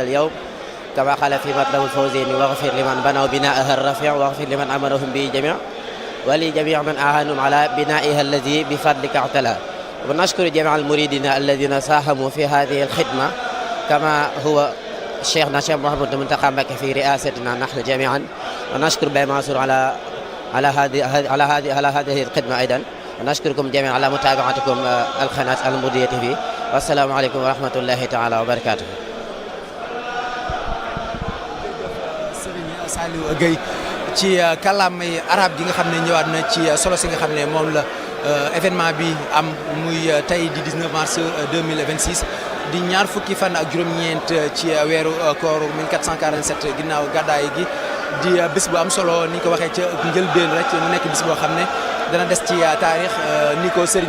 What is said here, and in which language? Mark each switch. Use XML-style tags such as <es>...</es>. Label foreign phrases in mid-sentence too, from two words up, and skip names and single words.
<ar>اليوم كما قال في مطلب الفوزين واغفر لمن بنوا بناءها الرفيع واغفر لمن أمرهم به جميعا ولجميع من أعانوا على بنائها الذي بفضلك اعتلى ونشكر جميع المريدين الذين ساهموا في هذه الخدمة كما هو شيخنا الشيخ محمد المنتقى مكي في رئاستنا نحن جميعا ونشكر بي منصور على هذه الخدمة أيضا ونشكركم جميعا على متابعتكم القناة المودية TV والسلام عليكم ورحمة الله تعالى وبركاته.</ar> <wo>Serigne Saliou Gueye ci kàllaamay arab gi nga xam ne ñëwaat na ci solo si nga xam ne moom la événement bi am muy tey di 19 mars 2026 di ñaar fukki fan ak juróom-ñeent ci weeru koor 1447 ginnaaw gàddaay gi di bis bu am solo ni ko waxee ca njëlbeen rek mu nekk bis boo xam ne dana des ci taarix ni ko sëriñ</wo>